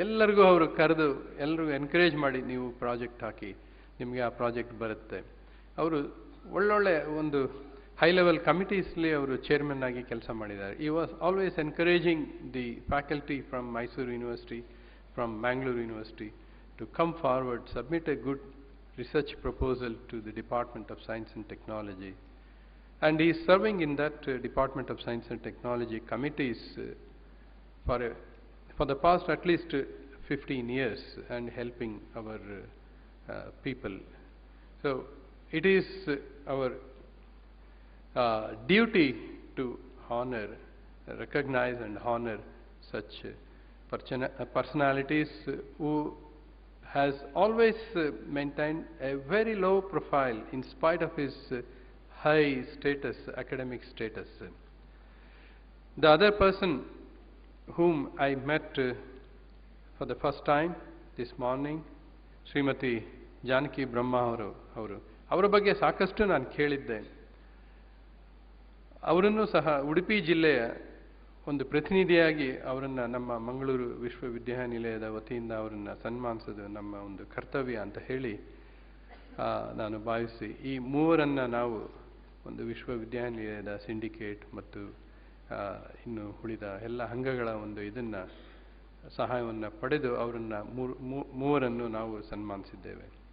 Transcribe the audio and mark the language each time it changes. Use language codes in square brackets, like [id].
[kn] ಎಲ್ಲರಿಗೂ ಅವರು ಕರೆದು ಎಲ್ಲರಿಗೂ ಎನ್ಕರೇಜ್ ಮಾಡಿ ನೀವು ಪ್ರಾಜೆಕ್ಟ್ ಹಾಕಿ, ನಿಮಗೆ ಆ ಪ್ರಾಜೆಕ್ಟ್ ಬರುತ್ತೆ. ಅವರು ಒಳ್ಳೊಳ್ಳೆ ಒಂದು ಹೈ ಲೆವೆಲ್ ಕಮಿಟೀಸ್ಲಿ ಅವರು ಚೇರ್ಮನ್ ಆಗಿ ಕೆಲಸ ಮಾಡಿದ್ದಾರೆ. [en] He was always encouraging the faculty from Mysuru university, from Mangalore University to come forward, submit a good research proposal to the Department of Science and Technology. And he is serving in that Department of Science and Technology committees for the past at least 15 years and helping our people. So it is our duty to recognize and honor such personalities who has always maintained a very low profile in spite of his high status, academic status. The other person whom I met for the first time this morning, [kn] Shrimati Janaki ಬ್ರಹ್ಮ ಅವರ ಬಗ್ಗೆ ಸಾಕಷ್ಟು ನಾನು ಕೇಳಿದ್ದೆ. ಅವರನ್ನು ಸಹ ಉಡುಪಿ ಜಿಲ್ಲೆಯ ಒಂದು ಪ್ರತಿನಿಧಿಯಾಗಿ ಅವರನ್ನು ನಮ್ಮ ಮಂಗಳೂರು ವಿಶ್ವವಿದ್ಯಾನಿಲಯದ ವತಿಯಿಂದ ಅವರನ್ನು ಸನ್ಮಾನಿಸೋದು ನಮ್ಮ ಒಂದು ಕರ್ತವ್ಯ ಅಂತ ಹೇಳಿ ನಾನು ಭಾವಿಸಿ, ಈ ಮೂವರನ್ನು ನಾವು ಒಂದು ವಿಶ್ವವಿದ್ಯಾನಿಲಯದ ಸಿಂಡಿಕೇಟ್ ಮತ್ತು ಇನ್ನು ಉಳಿದ ಎಲ್ಲ ಅಂಗಗಳ ಒಂದು ಸಹಾಯವನ್ನು ಪಡೆದು ಅವರನ್ನು ಮೂವರನ್ನು ನಾವು ಸನ್ಮಾನಿಸಿದ್ದೇವೆ.